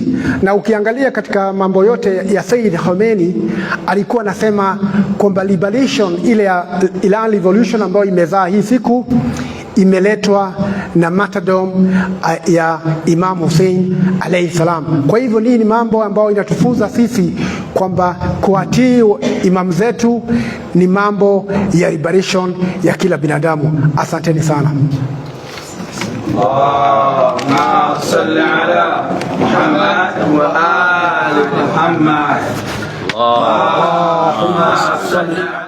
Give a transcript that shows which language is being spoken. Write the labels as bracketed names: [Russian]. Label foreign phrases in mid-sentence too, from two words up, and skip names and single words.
[Swahili] Na ukiangalia katika mambo yote ya Said Khomeini, alikuwa anasema kwamba liberation ile ya Iran revolution ambayo imezaa hii siku imeletwa na matadom ya Imam Hussein [Arabic] alayhi salam. [Swahili] Kwa hivyo ni mambo ambayo inatufunza sisi kwamba kuatii imam zetu ni mambo ya liberation ya kila binadamu. Asanteni sana. [Arabic] اللهم صل على محمد وآل محمد. اللهم صل على